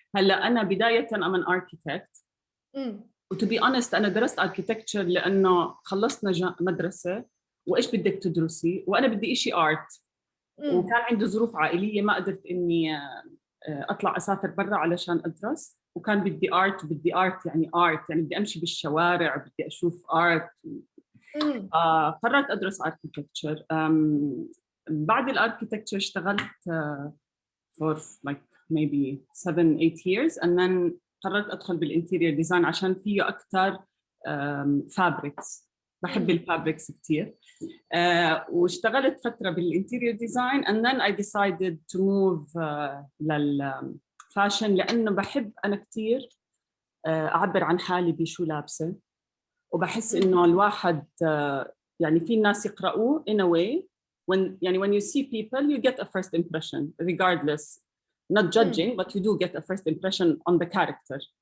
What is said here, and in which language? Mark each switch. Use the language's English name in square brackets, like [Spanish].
[Arabic] هلا أنا بداية [English] I'm an architect. to be honest [Arabic] أنا درست architecture لأنه خلصنا مدرسة وإيش بدك تدرسي وأنا بدي إشي art. وكان عندي ظروف عائلية ما قدرت إني أطلع أسافر برا علشان أدرس، وكان بدي art يعني بدي أمشي بالشوارع، بدي أشوف art. قررت أدرس architecture. بعد الاركيتكتشر اشتغلت [English] for like maybe 7-8 years and then [Arabic] قررت أدخل بالinterior design عشان فيه أكثر fabrics. بحب الفابريكس كتير. واشتغلت فترة بالانتيريور ديزاين [English] and then I decided to move [Arabic] للفاشن لأنه بحب أنا كتير أعبر عن حالي بشو لابسة، وبحس إنه الواحد يعني في الناس يقرأوه [English] in a way when you see people you get a first impression regardless, not judging but you do get a first impression on the character.